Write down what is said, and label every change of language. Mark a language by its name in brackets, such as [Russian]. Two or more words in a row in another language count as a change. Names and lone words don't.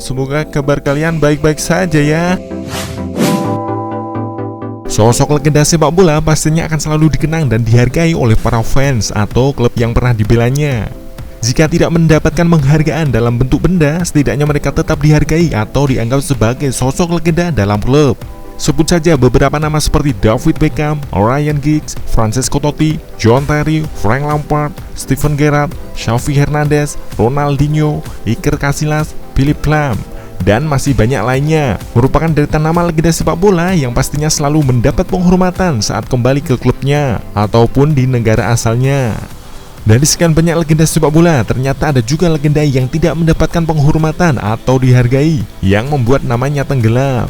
[Indonesian] Semoga kabar kalian baik-baik saja ya. Sosok legenda sepak bola pastinya akan selalu dikenang dan dihargai oleh para fans atau klub yang pernah dibelanya. Jika tidak mendapatkan penghargaan dalam bentuk benda, setidaknya mereka tetap dihargai atau dianggap sebagai sosok legenda dalam klub. Sebut saja beberapa nama seperti David Beckham, Ryan Giggs, Francesco Totti, John Terry, Frank Lampard, Steven Gerrard, Xavi Hernandez, Ronaldinho, Iker Casillas, Philipp Lahm, dan masih banyak lainnya. Merupakan deretan nama legenda sepak bola yang pastinya selalu mendapat penghormatan saat kembali ke klubnya ataupun di negara asalnya. Dari sekian banyak legenda sepak bola, ternyata ada juga legenda yang tidak mendapatkan penghormatan atau dihargai, yang membuat namanya tenggelam.